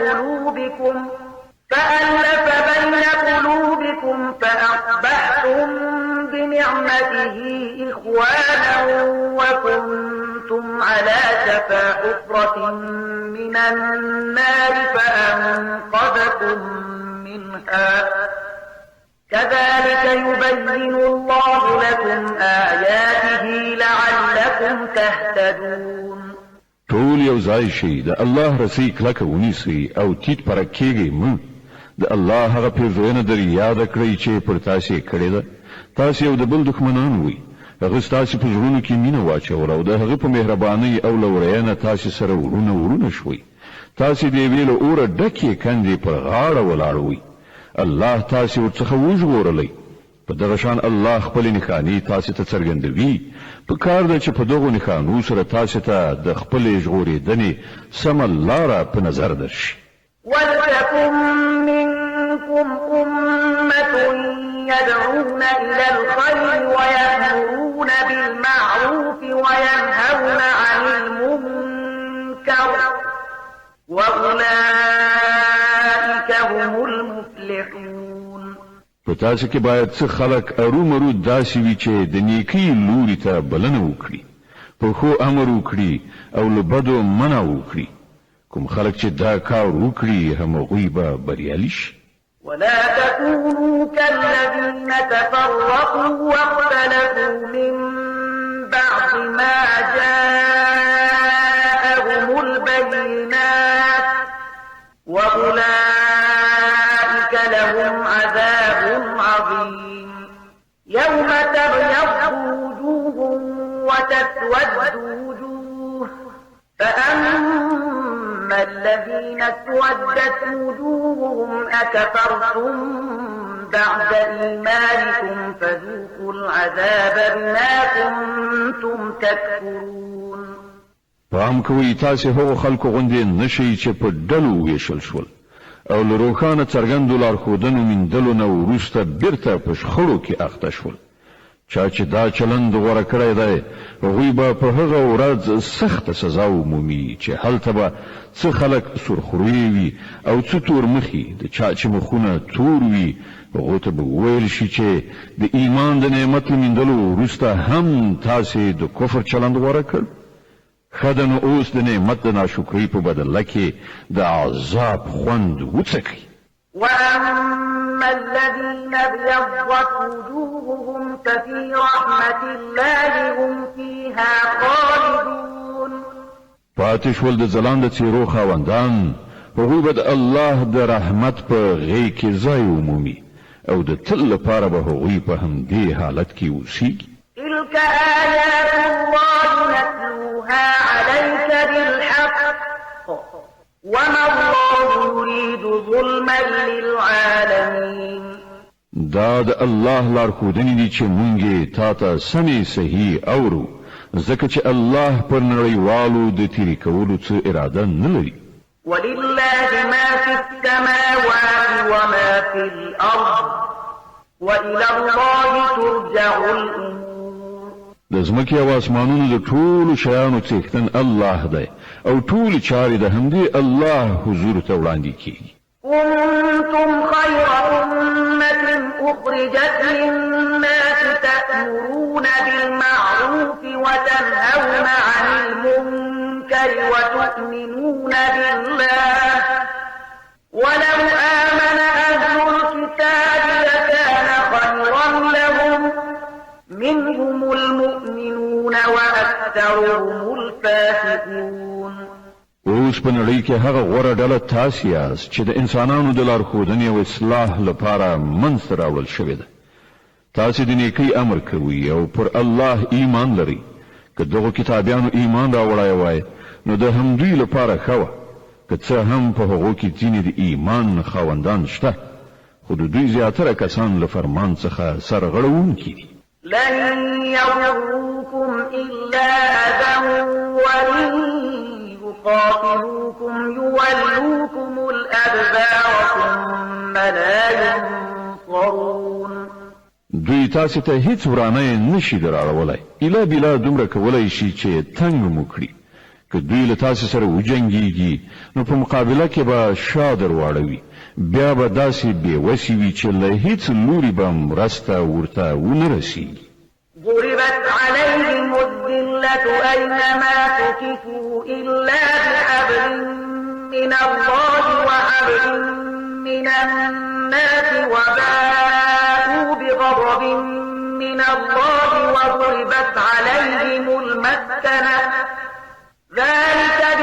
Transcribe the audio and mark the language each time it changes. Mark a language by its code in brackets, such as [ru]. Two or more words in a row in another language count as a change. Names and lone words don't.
[ar] قلوبكم فأصبحتم بنعمته إخوانا وكنتم على شفا حفرة من النار فأنقذكم منها كذلك يبين الله لكم آياته لعلكم تهتدون. [ps] ټول یو ځای شي د الله رسي کلکه ونیسئ او تیت پرکېږئ مه. د الله هغه پیرزوینه در یاد کړئ چې پر تاسې کړې ده. تاسې یو د بل دښمنان وئ. هغه ستاسې په زړونو کې مینه واچوله او د هغه په مهربانۍ او لورینه تاسې سره ورونه شوئ. تاسې د یوې له اوره ډکې کندې پر غاړه ولاړ وئ. الله تاسې ورڅخه وژغورلی. په دغه شان الله خپل نښانې تاسې ته څرګندوي. په کار ده چې په دغو نښانو سره تاسې ته د خپلې ژغورېدنې سمه لاره په نظر درشي. [ar] ولتكن منكم أمة يدعون إلى الخير ويأمرون بالمعروف وينهون عن المنكر وأولئك هم المفلحون. [ps] په تاسو کې باید څه خلک ارومرو داسې وي چې د نیکۍ لوري ته بلنه وکړي، په ښو امر وکړي او له بدو منع وکړي. کوم خلک چې دا کار وکړي همغوی به بریالي شي. [ar] ولا تكونوا كالذين تفرقوا واختلفوا من بعد ما جاءهم البينات وأولئك لهم عذاب عظيم. يوم تبيض وجوه وتسود وجوه فأما الذين اسودت وجوههم أكفرتم بعد إيمانكم فذوقوا العذاب بما كنتم تكفرون. [ps] پام کوئ تاسې هغو خلکو غوندې نشئ چې په ډلو ویشل شول او له روښانه څرګندو لارښودنو میندلو نه وروسته بیرته په شخړو کې اخته شول. چا چې دا چلند غوره کړی دی هغوی به په هغه ورځ سخته سزا ومومي چې هلته به څه خلک سرخروی وي او څه تور مخي. د چا چې مخونه تور وي هغو ته به وویل شي چې د ایمان د نعمت له میندلو وروسته هم تاسې د کفر چلند غوره کړ. ښه ده نو اوس د نعمت د ناشکرۍ په بدله کې د عذاب خوند وڅکئ. [ar] وأما الذين ابيضت وجوههم ففي رحمة الله هم فيها خالدون. [ps] پاتې شول د ځلانده څېرو خاوندان هغوی به د الله د رحمت په غېږ کې ځای ومومي او د تل لپاره به هغوی په همدې حالت کې اوسیږي. [ar] تلك آيات الله نتلوها عليك بالحق وما الله يريد ظلما للعالمين. [ps] دا د الله لارښودنې دي چې مونږ تا ته سمې صحیح اورو ځکه چې الله پر نړیوالو د تیرې کولو څه اراده نه لري. [ar] ولله ما في السماوات وما في الأرض وإلى الله ترجع الأمور. [ps] د ځمکې او اسمانونو د ټولو شیانو څښتن الله دی او ټولې چارې د همدې الله حضور ته وړاندې کیږي. [ar] كنتم خير أمة أخرجت للناس تأمرون بالمعروف وتنهون عن المنكر وتؤمنون بالله ولو آمن أهل الكتاب لكان خيرا لهم منهم المؤمنون وأكثرهم الفاسقون. [ps] اوس په نړۍ کې هغه غوره ډله تاسې یاست چې د انسانانو د لارښودنې او اصلاح لپاره منځته راوړل شوې ده. تاسې د نیکۍ امر کوئ او پر الله ایمان لرئ. که دغو کتابیانو ایمان راوړی وای نو د همدوی لپاره ښه وه، که څه هم په هغو کې ځینې د ایمان خاوندان شته، خو د دوی زیاتره کسان له فرمان څخه سرغړونکي دي. [ar] لن يضروكم إلا أذى وإن يقاتلوكم يولوكم الأدبار ثم لا ينصرون. [ps] دوی تاسې ته هیڅ ورانه نشي دراړولی، ایله بیله دومره کولی شي چې تنګ مو کړي. که دوی له تاسې سره وجنګېږي نو په مقابله کې به شا در واړوي، بیا به داسې بېوسې وي چې له هیڅ لوري به مرسته ورته ونه رسیږي. [ar] ضربت عليهم الذلة أينما تكفوا إلا بحبل من الله وحبل من الناس وباءوا بغضب من الله وضربت عليهم المسكنة ذلك